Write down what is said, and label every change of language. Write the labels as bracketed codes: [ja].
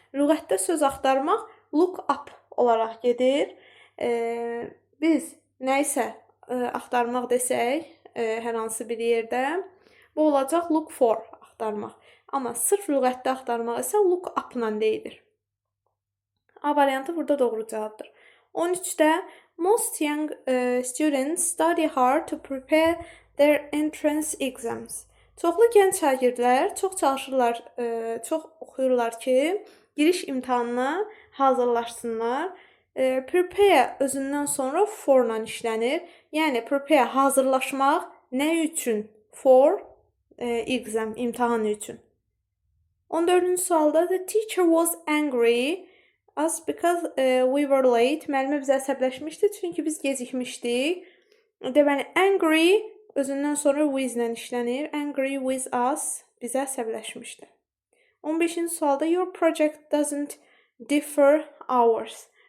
[az] Lüğətdə söz axtarmaq look up olaraq gedir. Biz nəyisə axtarmaq desək, hər hansı bir yerdə, bu olacaq [en] look for [az] axtarmaq. Amma sırf lüğətdə axtarmaq isə [en] look up-la [az] deyilir. A variantı burada doğru cavabdır. 13-də [en] Most young students study hard to prepare their entrance exams. [az] Çoxlu gənc şagirdlər çox çalışırlar, çox oxuyurlar ki, giriş imtahanına hazırlaşsınlar. Prepare özündən sonra for-la işlənir. Yəni prepare hazırlaşmaq nə üçün? For exam, imtahan üçün. 14-cü sualda [en] the teacher was angry us because we were late. [az] Müəllimə bizə əsəbləşmişdi çünki biz gecikmişdik. Deməli, angry özündən sonra with ilə işlənir. [en] Angry with us [az] bizə əsəbləşmişdi. 15-ci sualda [en] your project doesn't differ ours.